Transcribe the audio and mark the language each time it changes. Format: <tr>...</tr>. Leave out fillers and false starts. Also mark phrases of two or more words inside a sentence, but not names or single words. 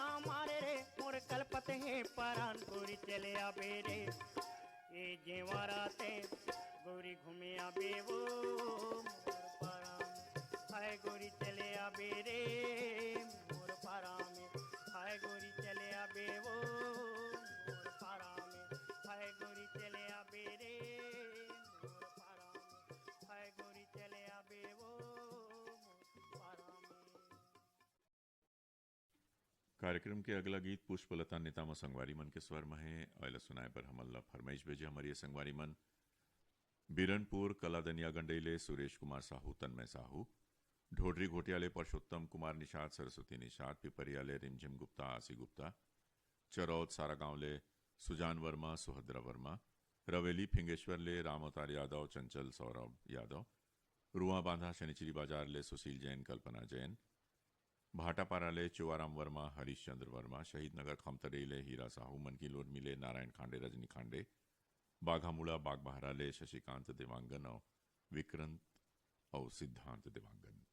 <hne>मारे रे मोर कलपत है परान गोरी चले आबे रे ये जेवारा ते गोरी घूमे आबे वो मोर पारा में हाय गोरी चले आबे रे मोर पारा में हाय गोरी चले आबे वो मोर पारा में हाय गोरी चले आबे रे मोर पारा में हाय गोरी चले आबे वो मोर पारा में कार्यक्रम के अगला गीत पुष्पलता नेतामा संगवारी मन के स्वर में है अला सुनाए पर हमल्ला फरमाइश भेजे हमारी संगवारी मन बीरनपुर कलादनिया गंडईले सुरेश कुमार साहू तन्मय साहू ढोडरी घोटियाले परषोत्तम कुमार निषाद सरस्वती निषाद पिपरियाले रिमझिम गुप्ता आसी गुप्ता चरौद सारा गांवले सुजान वर्मा सुभद्रा वर्मा रवेली फिंगेश्वरले राम अवतार यादव चंचल सौरभ यादव रुआ बांधा शनिचरी बाजार ले सुशील जैन कल्पना जैन भाटापाराले चुवाराम वर्मा हरीश चंद्र वर्मा शहीद नगर खमतरेले हीरा साहू मनकी लोड मिले नारायण खांडे रजनी खांडे बाघामुड़ा बागबहराले शशिकांत देवांगन और विक्रांत और सिद्धांत देवांगन</hne>